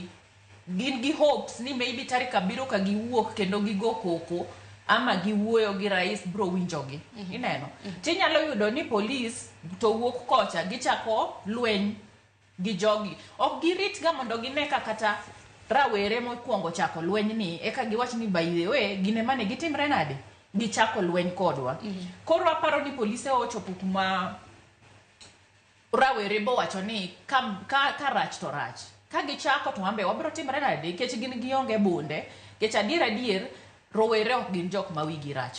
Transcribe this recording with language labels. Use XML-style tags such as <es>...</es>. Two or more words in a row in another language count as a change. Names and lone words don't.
<luo>Gin gi hopes ni maybe tarik 7 ka giwuok kendo gigo koko ama giwuoyo gi rais bro winjogi. Ineno. Tinyalo yudo ni police to wuok kocha gichako lweny gi jogi. Ok girit ga mondo gine kata rawere mokwongo chako lweny ni eka giwach ni</luo> <en>by the way</en> <luo>gine mane gitimre nade gichako lweny kodwa. Koro aparo ni police ochopo kuma rawere bo wacho ni ka rach to rach. Ka gichako to ambe wabro timre nade kech gin gionge bunde kech adier rowere ok gin jok ma wigi rach.</luo>